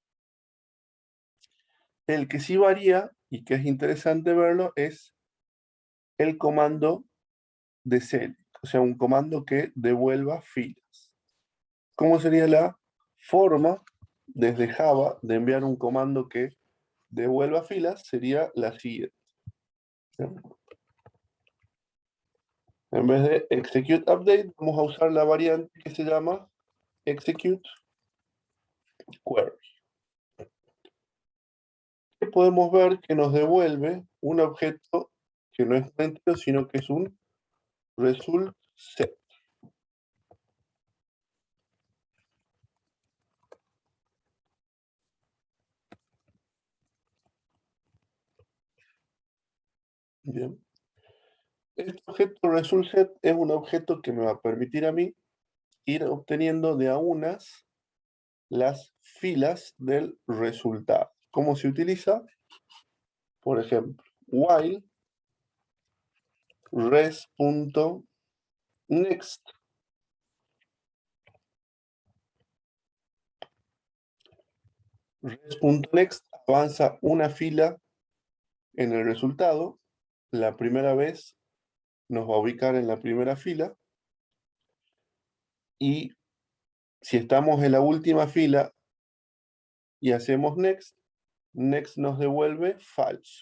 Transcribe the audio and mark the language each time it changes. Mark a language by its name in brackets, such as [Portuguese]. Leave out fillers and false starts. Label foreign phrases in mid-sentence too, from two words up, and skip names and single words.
[Spanish] El que sí varía y que es interesante verlo es el comando de select, o sea, un comando que devuelva filas. ¿Cómo sería la forma desde Java de enviar un comando que devuelva filas? Sería la siguiente. En vez de [English] execute update, [Spanish] vamos a usar la variante que se llama [English] execute query. [Spanish] Y podemos ver que nos devuelve un objeto que no es un entero, sino que es un [English] result set. [Spanish] Bien. Este objeto [English] result set [Spanish] es un objeto que me va a permitir a mí ir obteniendo de a unas las filas del resultado. ¿Cómo se utiliza? Por ejemplo, [English] while res.next [Spanish] res.next avanza una fila en el resultado. La primera vez nos va a ubicar en la primera fila y si estamos en la última fila y hacemos [English] next, next [Spanish] nos devuelve falso.